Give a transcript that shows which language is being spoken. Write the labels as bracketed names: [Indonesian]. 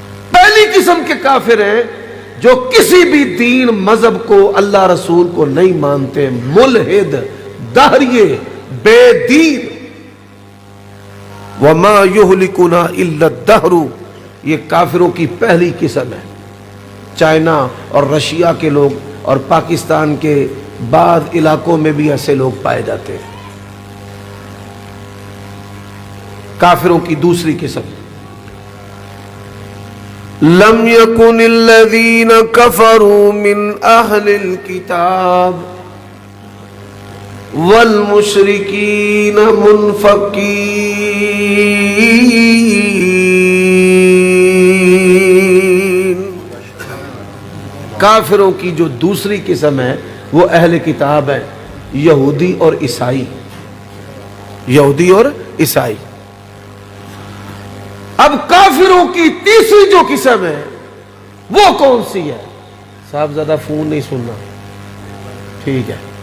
[Urdu] پہلی قسم کے کافر ہیں جو کسی بھی دین مذہب کو اللہ رسول کو نہیں مانتے، ملحد، دہریے، بے دین۔ [Arabic] وَمَا يُهْلِكُنَا إِلَّا الدَّهْرُ، [Urdu] یہ کافروں کی پہلی قسم ہے۔ چائنا اور رشیا کے لوگ اور پاکستان کے بعض علاقوں میں بھی ایسے لوگ پائے جاتے ہیں۔ کافروں کی دوسری قسم، [Arabic] لم يكن الذين كفروا من اهل الكتاب والمشركین منفکین. [Urdu] کافروں کی جو دوسری قسم ہے وہ اہل کتاب ہے، یہودی اور عیسائی. یہودی اور عیسائی. اب کافروں کی تیسری جو قسم ہے وہ کون سی ہے؟ صاحب زیادہ فون نہیں سننا، ٹھیک ہے.